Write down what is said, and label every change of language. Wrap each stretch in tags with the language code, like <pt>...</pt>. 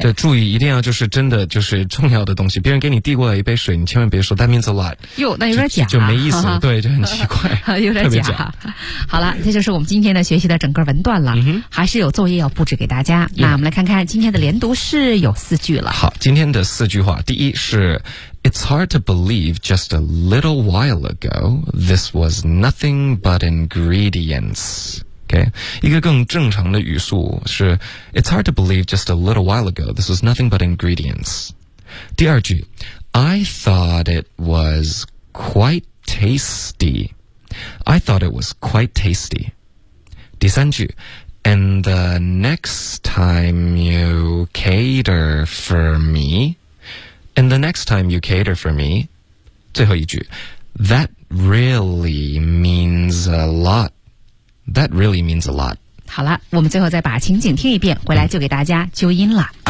<zh>对，注意一定要就是真的就是重要的东西。别人给你递过来一杯水，你千万别说</zh> <en>That means a lot。</en> <zh>哟，那有点假、啊就没意思。对，就很奇怪，有点假。好了，这就是我们今天的学习的整个文段了。嗯、还是有作业要布置给大家。嗯、那我们来看看今天的连读是有四句了。好，今天的四句话，第一是</zh> <en>It's hard to believe just a little while ago this was nothing but ingredients。 Okay.</en> <zh>一个更正常的语速是</zh> <en>It's hard to believe just a little while ago this was nothing but ingredients.</en> <zh>第二句</zh> <en>I thought it was quite tasty. I thought it was quite tasty.</en> <zh>第三句</zh> <en>And the next time you cater for me And the next time you cater for me</en> <zh>最后一句</zh> <en>That really means a lotThat really means a lot.</en> <zh>好了，我们最后再把情景听一遍，回来就给大家纠音了。</zh>